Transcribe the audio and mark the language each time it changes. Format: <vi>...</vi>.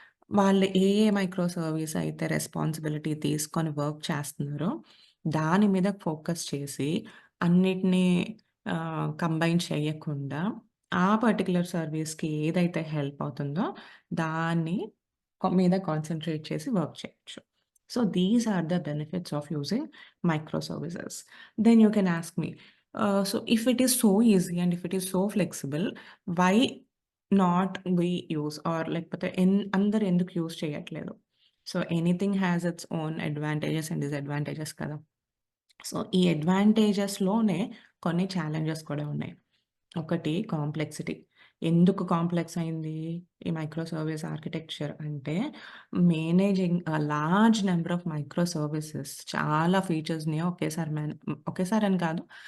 <te>వాళ్ళు ఏ micro service అయితే responsibility తీసుకొని వర్క్ చేస్తున్నారో, దాని మీద ఫోకస్ చేసి అన్నిటిని కంబైన్ చేయకుండా, ఆ పర్టిక్యులర్ సర్వీస్‌కి ఏదైతే హెల్ప్ అవుతుందో దాన్ని మీద కాన్సంట్రేట్ చేసి వర్క్ చేయొచ్చు.</te> <en>So these are the benefits of using microservices. Then you can ask me, so if it is so easy and if it is so flexible, why not we use or</en> <te>లేకపోతే అందరూ ఎందుకు use చేయట్లేదు?</te> <en>So anything has its own advantages and disadvantages కదా!</en> <te>So ఈ అడ్వాంటేజెస్‌లోనే కొన్ని challenges కూడా ఉన్నాయి. ఒకటి కాంప్లెక్సిటీ. ఎందుకు కాంప్లెక్స్ అయింది? ఈ మైక్రో సర్వీస్ ఆర్కిటెక్చర్ అంటే</te> <en>managing large number of micro services</en> <te>చాలా ఫీచర్స్‌ని ఒకేసారని కాదు.</te>